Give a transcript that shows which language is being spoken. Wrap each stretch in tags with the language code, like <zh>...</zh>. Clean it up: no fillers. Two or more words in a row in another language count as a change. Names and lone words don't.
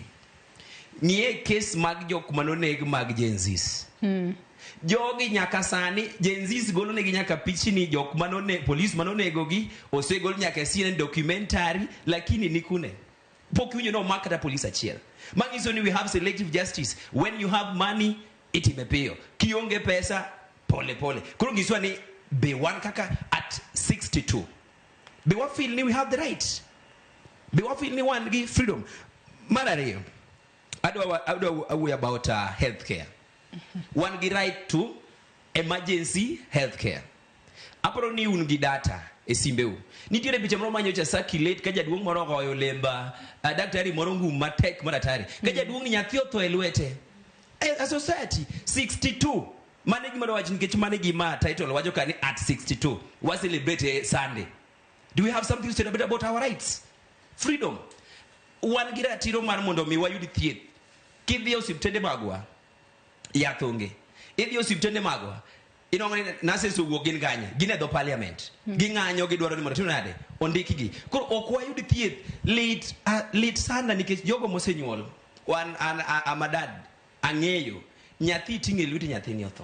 <luo>Ng'iye kes mag jok manoneg mag Gen Zs. Jogi nyaka sani Gen Zs golo negi nyaka pichni jok manone police manonego gi osegol nyaka CNN documentary, lakini nikune pok winjo no makata police achiel. Mangiso ni</luo> <en>we have selective justice. When you have money</en> <luo>itime piyo, kionge pesa pole pole. Koro ngiswa ni be wan kaka at 62 be wa feel ni</luo> <en>we have the right,</en> <luo>be wa feel ni wan gi freedom. Marario adwa</luo> <en>about healthcare.</en> <luo>One gi</luo> <en>right to emergency healthcare.</en> <luo>Aparo ni un gi data e simbeu. Nitiere picha moro manyocha circulate ka jaduong' moro goyo lemba daktari moro ngum matek maratari. Ka jaduong' nyathi otho e lwete.</luo> <en>A society 62.</en> <luo>Mane gima wacho nikech mane gima title wacho kani at 62.</luo> <en>We celebrate Sunday. Do we have something to say about our rights? Freedom.</en> <luo>One gi ratiro mar mondo mi wayud thieth. Kidhi osiptende magwa yath onge. Idhi osiptende magwa inong'oni nurses owuok gin ganye, gin e dho parliament. Ging'anyo gidwaro ni mondo tim nade ondiki gi. Koro ok wayud thieth. Lit sana nikech jogo mosenyuol. Wan amadad ang'eyo nyathi ting'e lwete nyathini otho.</luo>